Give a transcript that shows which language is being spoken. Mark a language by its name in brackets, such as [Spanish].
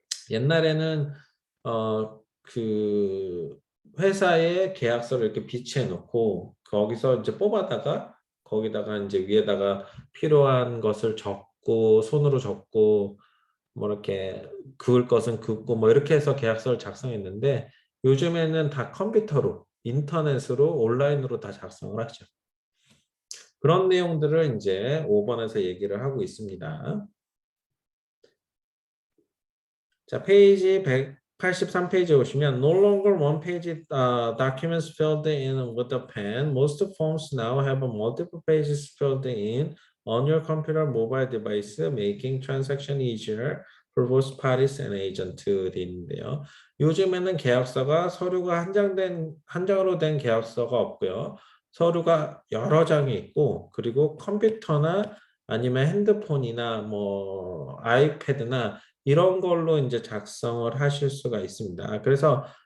[Korean] 옛날에는 그 회사의 계약서를 이렇게 비치해 놓고 거기서 이제 뽑아다가 거기다가 이제 위에다가 필요한 것을 적고 손으로 적고 뭐 이렇게 그을 것은 긋고 뭐 이렇게 해서 계약서를 작성했는데 요즘에는 다 컴퓨터로 인터넷으로 온라인으로 다 작성을 하죠. 그런 내용들을 이제 5번에서 얘기를 하고 있습니다. 자, 페이지 183페이지에 오시면 [English] No longer one page documents filled in with a pen. Most forms now have multiple pages filled in on your computer mobile device, making transaction easier for both parties and agent [Korean] 돼 있는데요. 요즘에는 계약서가 서류가 한 장으로 된 계약서가 없고요. 서류가 여러 장이 있고 그리고 컴퓨터나 아니면 핸드폰이나 뭐 아이패드나 이런 걸로 이제 작성을 하실 수가 있습니다. 그래서